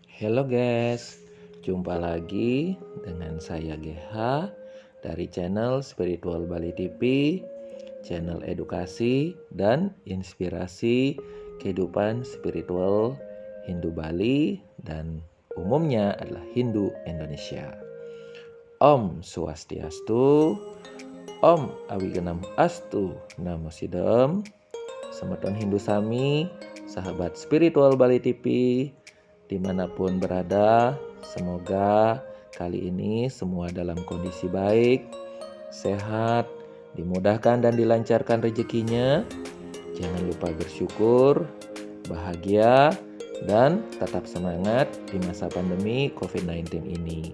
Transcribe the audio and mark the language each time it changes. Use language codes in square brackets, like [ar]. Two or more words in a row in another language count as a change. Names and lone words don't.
[id] Halo guys, jumpa lagi dengan saya GH dari channel Spiritual Bali TV, channel edukasi dan inspirasi kehidupan spiritual Hindu Bali dan umumnya adalah Hindu Indonesia. [sa] Om Swastiastu, Om Awiganam Astu, Namo Sidam, [ban] Semeton Hindu Sami, [id] sahabat spiritual Bali TV, dimanapun berada, semoga kali ini semua dalam kondisi baik, sehat, dimudahkan dan dilancarkan rezekinya. Jangan lupa bersyukur, bahagia, dan tetap semangat di masa pandemi COVID-19 ini.